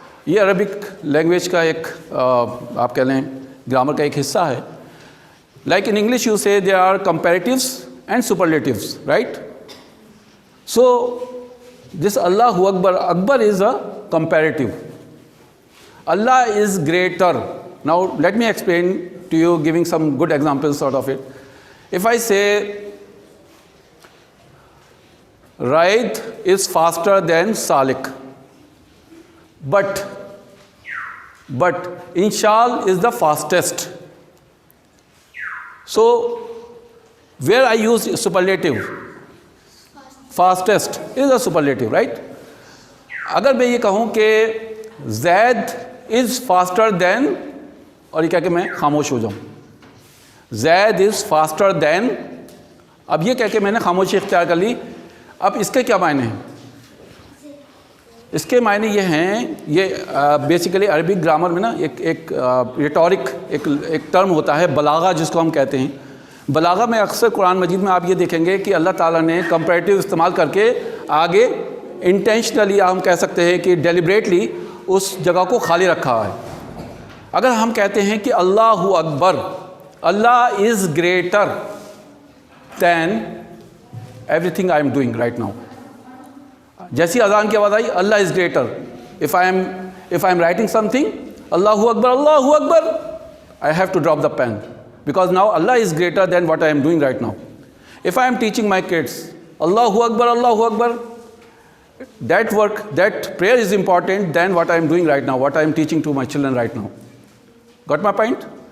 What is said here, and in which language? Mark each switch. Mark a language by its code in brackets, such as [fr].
[ur] یہ Arabic language کا ایک آپ کہہ لیں گرامر کا ایک حصہ ہے. [en] Like in English you سے there are comparatives and superlatives, right. So this اللہ اکبر, اکبر is a comparative. Allah is greater. Now let me explain to you, giving some good examples out of it. If I say Raid is faster than Salik, but Inshal is the fastest. So where I use superlative, fastest is a superlative, right? [ur] اگر میں یہ کہوں کہ [en] Zaid is faster than, [ur] اور یہ کہہ کے میں خاموش ہو جاؤں, زید از فاسٹر دین, اب یہ کہہ کے میں نے خاموشی اختیار کر لی. اب اس کے کیا معنی ہیں؟ اس کے معنی یہ ہیں, یہ بیسیکلی عربک گرامر میں نا ایک ریٹورک ایک ٹرم ہوتا ہے بلاغہ, جس کو ہم کہتے ہیں. بلاغہ میں اکثر قرآن مجید میں آپ یہ دیکھیں گے کہ اللہ تعالیٰ نے کمپیریٹیو استعمال کر کے آگے انٹینشنلی ہم کہہ سکتے ہیں کہ ڈیلیبریٹلی اس جگہ کو خالی رکھا ہے. اگر ہم کہتے ہیں کہ [en] اللہ اکبر, اللہ is greater than everything I am doing right now. [ur] جیسی اذان کی آواز آئی, [en] اللہ is greater. if I am writing something, Allahu Akbar, I have to drop the pen, because now Allah is greater than what I am doing right now. If I am teaching my kids, Allahu Akbar, that work, that prayer is important than what I am doing right now, what I am teaching to my children right now. Got my point?